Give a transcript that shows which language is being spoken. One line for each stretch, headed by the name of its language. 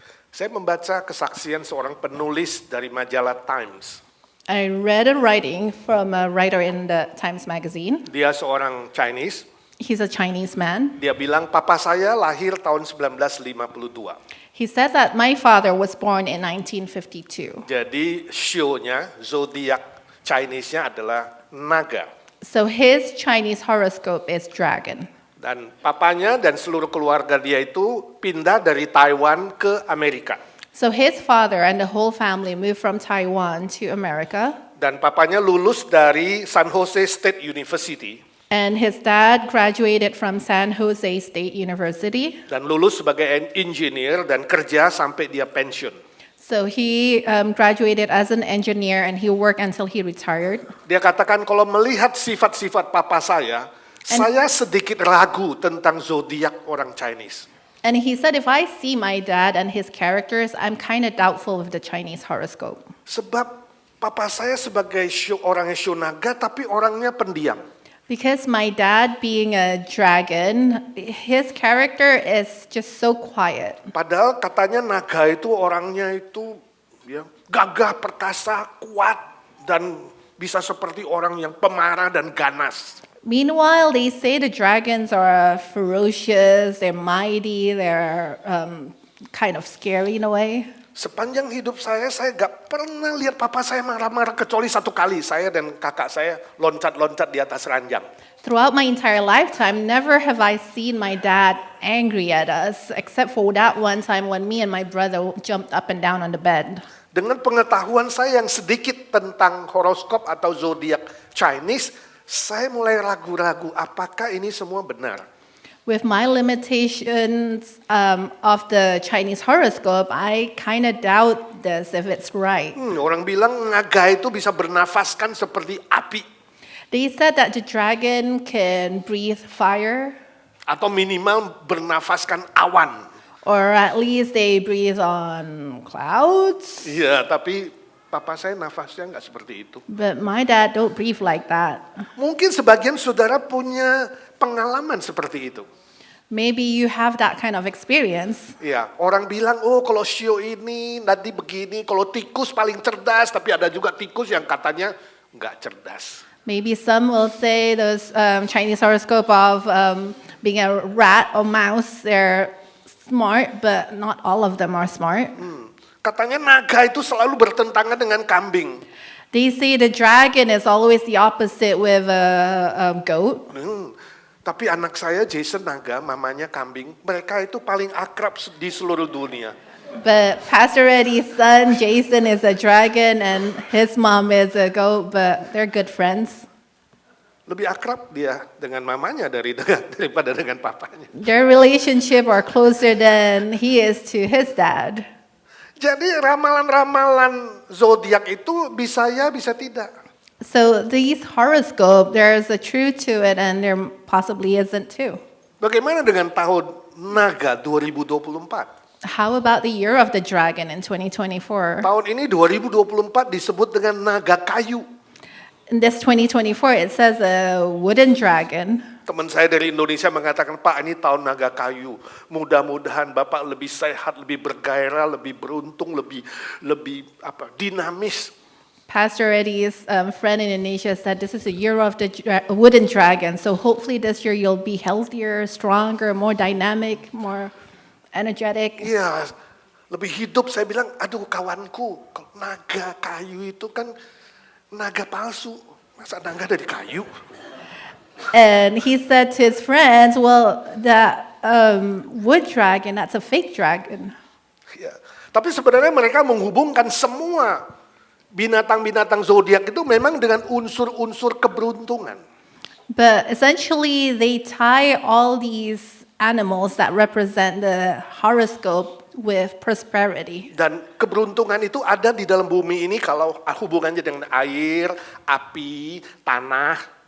Indonesian: Saya membaca kesaksian seorang penulis dari majalah Times.
English: I read a writing from a writer in the Times Magazine.
Indonesian: Dia seorang Chinese.
English: He's a Chinese man.
Indonesian: Dia bilang, papa saya lahir tahun 1952.
English: He said that my father was born in 1952.
Indonesian: Jadi show-nya, zodiak Chinese-nya adalah naga.
English: So his Chinese horoscope is dragon.
Indonesian: Dan papanya dan seluruh keluarga dia itu pindah dari Taiwan ke Amerika.
English: So his father and the whole family moved from Taiwan to America.
Indonesian: Dan papanya lulus dari San Jose State University.
English: And his dad graduated from San Jose State University.
Indonesian: Dan lulus sebagai engineer dan kerja sampai dia pensiun.
English: So he graduated as an engineer and he worked until he retired.
Indonesian: Dia katakan kalau melihat sifat-sifat papa saya sedikit ragu tentang zodiak orang Chinese.
English: And he said, if I see my dad and his characters, I'm kind of doubtful of the Chinese horoscope.
Indonesian: Sebab papa saya sebagai orang yang naga tapi orangnya pendiam.
English: Because my dad being a dragon, his character is just so quiet.
Indonesian: Padahal katanya naga itu orangnya itu ya, gagah, perkasa, kuat, dan bisa seperti orang yang pemarah dan ganas.
English: Meanwhile, they say the dragons are ferocious, they're mighty, they're kind of scary in a way.
Indonesian: Sepanjang hidup saya gak pernah lihat papa saya marah-marah kecuali satu kali. Saya dan kakak saya loncat-loncat di atas ranjang.
English: Throughout my entire lifetime, never have I seen my dad angry at us, except for that one time when me and my brother jumped up and down on the bed.
Indonesian: Dengan pengetahuan saya yang sedikit tentang horoskop atau zodiak Chinese, saya mulai ragu-ragu apakah ini semua benar.
English: With my limitations of the Chinese horoscope, I kind of doubt this if it's right.
Indonesian: Orang bilang naga itu bisa bernafaskan seperti api.
English: They said that the dragon can breathe fire.
Indonesian: Atau minimal bernafaskan awan.
English: Or at least they breathe on clouds.
Indonesian: Iya, tapi papa saya nafasnya nggak seperti itu.
English: But my dad don't breathe like that.
Indonesian: Mungkin sebagian saudara punya pengalaman seperti itu.
English: Maybe you have that kind of experience.
Indonesian: Ya, orang bilang, oh kalau shio ini nanti begini, kalau tikus paling cerdas, tapi ada juga tikus yang katanya nggak cerdas.
English: Maybe some will say those Chinese horoscope of being a rat or mouse, they're smart, but not all of them are smart.
Indonesian: Katanya naga itu selalu bertentangan dengan kambing.
English: They say the dragon is always the opposite with a goat.
Indonesian: Tapi anak saya Jason naga, mamanya kambing, mereka itu paling akrab di seluruh dunia.
English: But Pastor Eddie's son, Jason, is a dragon and his mom is a goat, but they're good friends.
Indonesian: Lebih akrab dia dengan mamanya daripada dengan papanya.
English: Their relationship are closer than he is to his dad.
Indonesian: Jadi ramalan-ramalan zodiak itu bisa ya, bisa tidak.
English: So these horoscope, there's a truth to it and there possibly isn't too.
Indonesian: Bagaimana dengan tahun naga 2024?
English: How about the year of the dragon in 2024?
Indonesian: Tahun ini 2024 disebut dengan naga kayu.
English: In this 2024, it says a wooden dragon.
Indonesian: Teman saya dari Indonesia mengatakan, Pak, ini tahun naga kayu. Mudah-mudahan Bapak lebih sehat, lebih bergairah, lebih beruntung, lebih dinamis.
English: Pastor Eddie's friend in Indonesia said this is a year of the wooden dragon. So hopefully this year you'll be healthier, stronger, more dynamic, more energetic.
Indonesian: Iya, lebih hidup. Saya bilang, aduh kawanku, naga kayu itu kan naga palsu. Masa naga dari kayu?
English: And he said to his friends, well, that wood dragon, that's a fake dragon.
Indonesian: Ya. Tapi sebenarnya mereka menghubungkan semua binatang-binatang zodiak itu memang dengan unsur-unsur keberuntungan.
English: But essentially they tie all these animals that represent the horoscope with prosperity.
Indonesian: Dan keberuntungan itu ada di dalam bumi ini kalau hubungannya dengan air, api, tanah.